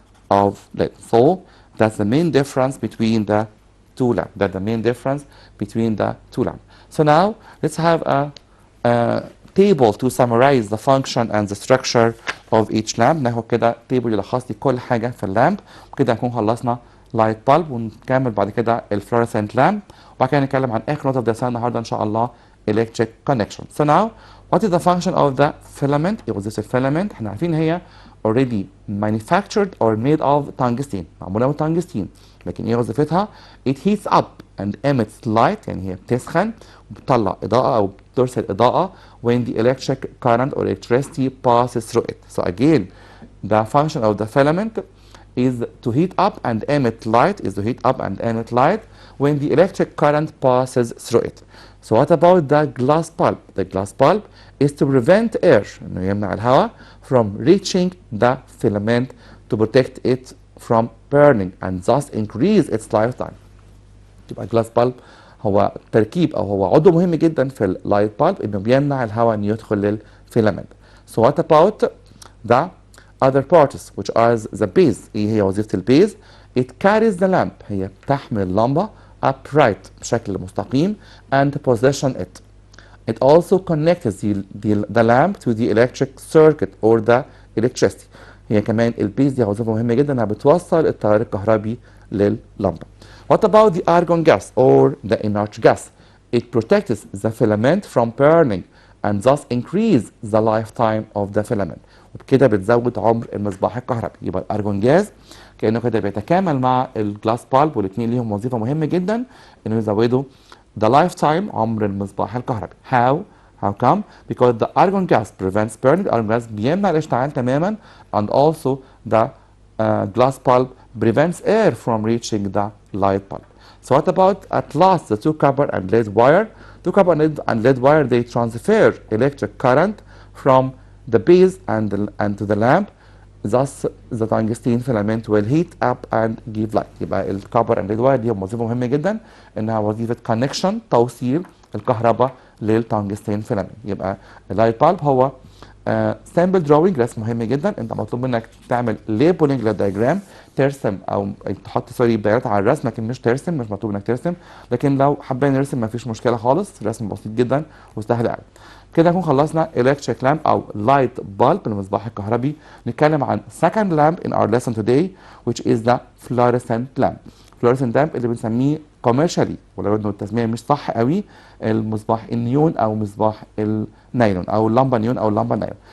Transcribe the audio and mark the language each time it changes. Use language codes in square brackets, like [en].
[en] So that's the main difference between the two lamps. So now let's have a table to summarize the function and the structure of each lamp. [ar] ناخد كده تيبل يلخص لي كل حاجة في اللامب، وكده نكون خلصنا light bulb ونكمل بعد كده الفلورسنت لامب، وبعد كده نتكلم عن آخر نقطة في درسنا النهاردة إن شاء الله electric connection. [en] So now what is the function of the filament؟ [ar] إيه وظيفة الفيلامنت؟ احنا عارفين هي [en] already manufactured or made of tungsten، [ar] معمولة من [en] tungsten، [ar] لكن ايه وظيفتها؟ [en] it heats up and emits light، [ar] يعني هي بتسخن وبتطلع إضاءة أو بترسل إضاءة [en] when the electric current or electricity passes through it. So again the function of the filament is to heat up and emit light when the electric current passes through it. So what about the glass bulb? The glass bulb is to prevent air، [ar] إنه يمنع الهواء [en] from reaching the filament to protect it from burning and thus increase its lifetime. [ar] يبقى glass bulb هو تركيب أو هو عضو مهم جدا في اللايت bulb إنه بيمنع الهواء إنه يدخل للفيلامنت. [en] So what about the other parts which are the base؟ [ar] إيه هي وظيفة البيز؟ [en] It carries the lamp، [ar] هي بتحمل اللمبة [en] upright [ar] بشكل مستقيم [en] and position it. It also connects the lamp to the electric circuit or the electricity. [ar] هي كمان البيز دي وظيفة مهمة جدا انها بتوصل التيار الكهربي لللمبة. [en] What about the argon gas or the inert gas? It protects the filament from burning and thus increase the lifetime of the filament. [ar] وبكده بتزود عمر المصباح الكهربي. يبقى الارجون جاز كأنه كده بيتكامل مع الجلاس بالب، والاثنين ليهم وظيفة مهمة جدا انه يزودوا [en] the lifetime [ar] عمر المصباح الكهربي. [en] How come? Because the argon gas prevents burning. Argon gas [ar] بيمنع الاشتعال تماما [en] and also the glass bulb prevents air from reaching the light bulb. So what about at last the two copper and lead wire? Two copper and lead wire, they transfer electric current from the base and to the lamp. Thus the tungsten filament will heat up and give light. [ar] يبقى الكوبر and lead wire دي وظيفة مهمة جدا انها وظيفة connection توصيل الكهرباء للتungsten filament. يبقى اللايت بالب هو سامبل دروينج، رسم مهم جدا. انت مطلوب منك تعمل ليبلنج للدياجرام، ترسم او تحط بيانات على الرسم، لكن مش ترسم، مش مطلوب انك ترسم، لكن لو حابين نرسم ما فيش مشكله خالص، رسم بسيط جدا وسهل قوي. كده نكون خلصنا electric lamp او light bulb المصباح الكهربي. نتكلم عن [en] second lamp in our lesson today which is the fluorescent lamp. fluorescent lamp [ar] اللي بنسميه commercially ولو انه التسميه مش صح قوي المصباح النيون او مصباح النايلون او اللمبه نيون او اللمبه نايلون.